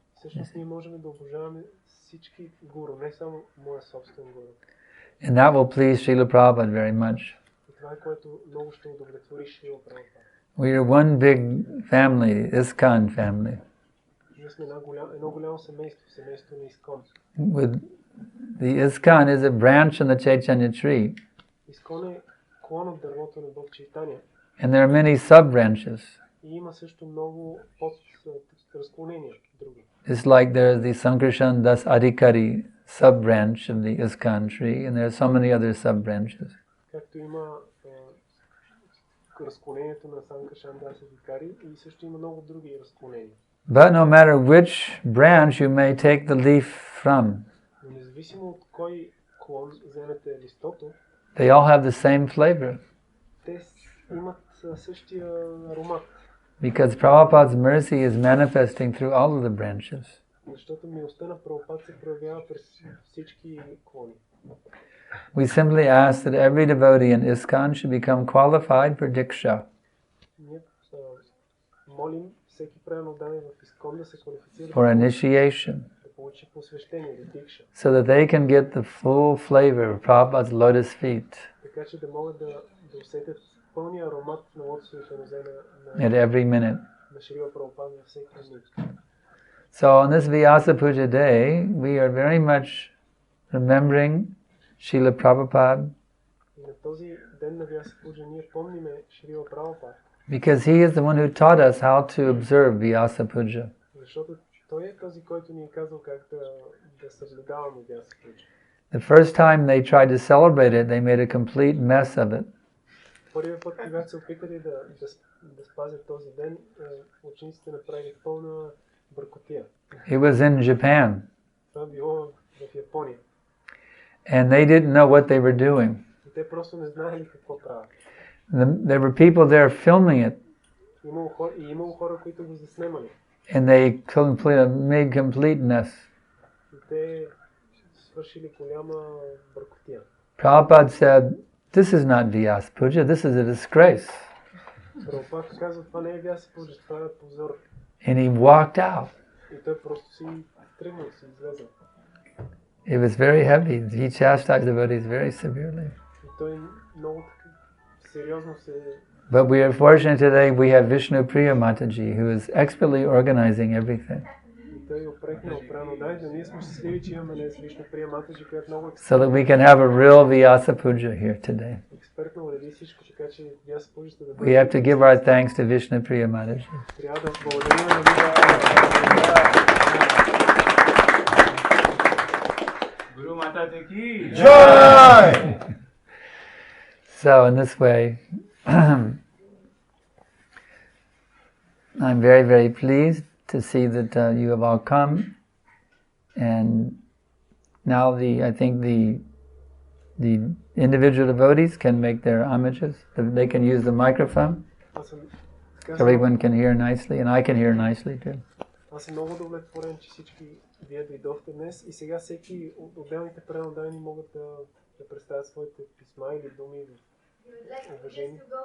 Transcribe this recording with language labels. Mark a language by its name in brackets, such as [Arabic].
[Bulgarian] Всъщност ние можем да обожаваме всички гуру, не само моя собствен гуру. [English] And that will please Srila Prabhupada very much. [Bulgarian] И това е което много ще удовлетвори Шрила Прабхупада. [English] We are one big family, ISKCON family. [Bulgarian] Ние сме едно голямо семейство, семейство на Искон. [English] With the ISKCON is a branch on the Chaitanya tree. [Bulgarian] Искон е клон от дървото на Бог Чайтания. [English] And there are many sub-branches. [Bulgarian] И има също много разклонения други. [English] It's like there is the Sankarshan das Adhikari sub-branch of the ISKCON tree, and there are so many other sub-branches. [Bulgarian] Както има разклонението на Санкаршан das Адхикари, и също има много други разклонения. [English] But no matter which branch you may take the leaf from, [Bulgarian] Но независимо от кой клон вземете листото, [English] they all have the same flavor. [Bulgarian] те имат същия аромат. [English] Because Prabhupada's mercy is manifesting through all of the branches. [Bulgarian] Защото милостта на Прабхупад се проявява през всички клони. [English] We simply ask that every devotee in ISKCON should become qualified for Diksha. [Bulgarian] Ние молим всеки преданодайен в ИСКОН да се квалифицира [English] for initiation, [Bulgarian] да получи посвещение, да дикша, [English] so that they can get the full flavor of Prabhupada's lotus feet [Bulgarian] така че да могат да усетят пълния аромат на лотосовите нозе [English] at every minute. [Bulgarian] на Шрила Прабхупада на всеки минут. [English] So on this Vyasapuja day, we are very much remembering Srila Prabhupada, [Bulgarian] И на този ден на Вясапуджа ние помниме Шрила Прабхупада, [English] because he is the one who taught us how to observe Vyasapuja. [Bulgarian] защото той е този, който ни е казал как да съблюдаваме Вясапуджа. [English] The first time they tried to celebrate it, they made a complete mess of it. [Bulgarian] Първият път, когато се опитали да спазят този ден, учениците направили пълна бъркотия. [English] It was in Japan, [Bulgarian] Това било в Япония. [English] and they didn't know what they were doing. [Bulgarian] И те просто не знаели какво правят. [English] There were people there filming it, [Bulgarian] Имало хора, които го заснемали. [English] and they made complete mess. [Bulgarian] И те свършили голяма бъркотия. [English] Prabhupada said, "This is not Vyasapuja, this is a disgrace." [Bulgarian] Прабхупад казва, това не е Вясапуджа, това е позор. [English] And he walked out. [Bulgarian] И той просто си тръгнал, си излезе. [English] It was very heavy. He chastised the devotees very severely. [Bulgarian] И той много сериозно се... [English] But we are fortunate today we have Vishnu Priya Mataji, who is expertly organizing everything, [Bulgarian] И той опрекнал преданодайни, но ние сме щастливи, че имаме днес Вишну Прия Матаджи, която много [English] so that we can have a real Vyasapuja here today. [Bulgarian] експертно уреди всичко, така че Вясапуджата да [English] We [Bulgarian] бъде... [English] have to give our thanks to Vishnu Priya Mataji. [Bulgarian] Трябва да благодарим на Вишну. [Hindi] Guru Mata ki [English] Joy! So in this way, I'm very, very pleased to see that you have all come, and now I think the individual devotees can make their homages. They can use the microphone. Everyone can hear nicely, and I can hear nicely too. [Bulgarian] Аз съм много удовлетворен, че всички вие дойдохте днес и сега всеки от отделните преданодайни могат да представят своите писма или думи или уважение.